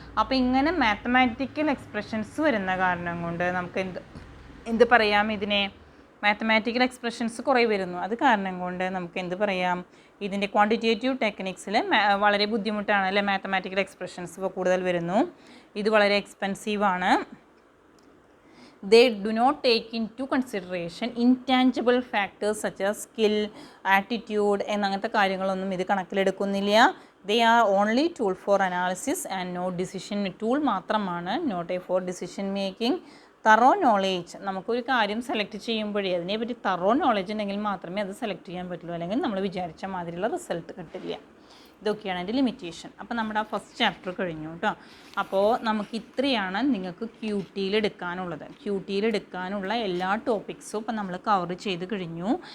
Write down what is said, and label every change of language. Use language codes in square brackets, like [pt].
[ml] അപ്പോൾ ഇങ്ങനെ mathematical expressions വരുന്ന കാരണം കൊണ്ട് നമുക്ക് എന്ത് പറയാം? ഇതിനെ മാത്തമാറ്റിക്കൽ എക്സ്പ്രഷൻസ് കുറേ വരുന്നു. അത് കാരണം കൊണ്ട് നമുക്ക് എന്ത് പറയാം? ഇതിൻ്റെ ക്വാണ്ടിറ്റേറ്റീവ് ടെക്നിക്സിൽ വളരെ ബുദ്ധിമുട്ടാണ് അല്ലേ. മാത്തമാറ്റിക്കൽ എക്സ്പ്രഷൻസ് ഇപ്പോൾ കൂടുതൽ വരുന്നു. ഇത് വളരെ എക്സ്പെൻസീവാണ്. [en] They do not take into consideration intangible factors such as skill, attitude [ml] എന്നങ്ങനത്തെ കാര്യങ്ങളൊന്നും ഇത് കണക്കിലെടുക്കുന്നില്ല. [en] They are only tool for analysis and no decision. Tool മാത്രമാണ്, not a for decision making. Thorough knowledge. [ml] നമുക്കൊരു കാര്യം സെലക്ട് ചെയ്യുമ്പോഴേ അതിനെപ്പറ്റി തറോ നോളേജ് ഉണ്ടെങ്കിൽ മാത്രമേ അത് സെലക്ട് ചെയ്യാൻ പറ്റുള്ളൂ. അല്ലെങ്കിൽ നമ്മൾ വിചാരിച്ച മാതിരിയുള്ള റിസൾട്ട് കിട്ടില്ല. ഇതൊക്കെയാണ് അതിൻ്റെ ലിമിറ്റേഷൻ. അപ്പോൾ നമ്മുടെ ആ ഫസ്റ്റ് ചാപ്റ്റർ കഴിഞ്ഞു കേട്ടോ. അപ്പോൾ നമുക്ക് ഇത്രയാണ് നിങ്ങൾക്ക് QT എടുക്കാനുള്ളത്. QT എടുക്കാനുള്ള എല്ലാ ടോപ്പിക്സും ഇപ്പം നമ്മൾ കവർ ചെയ്ത് കഴിഞ്ഞു.